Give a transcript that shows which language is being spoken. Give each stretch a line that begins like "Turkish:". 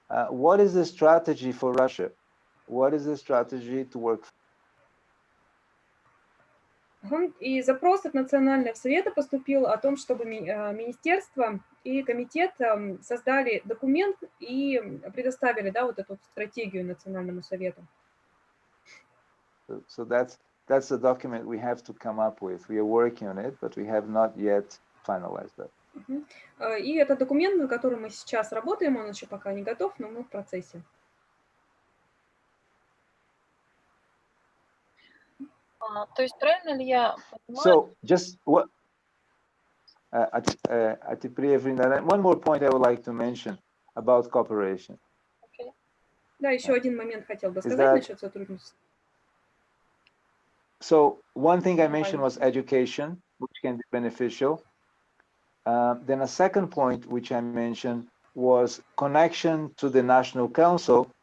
English: What is the strategy for Russia? What is the strategy to work?
Russian: И запрос от Национального совета поступил о том, чтобы министерство и комитет создали документ и предоставили, да, вот эту стратегию Национальному совету.
English: So that's the document we have to come up with. We are working on it, but we have not yet finalized that.
Russian: И это документ, над которым мы сейчас работаем, он еще пока не готов, но мы в процессе. То есть правильно ли я понимаю?
English: So just what one more point I would like to mention about cooperation. Okay.
Russian: Да, еще один момент хотел бы сказать насчет сотрудничества.
English: So one thing I mentioned was education, which can be beneficial. Then a second point which I mentioned was connection to the National Council.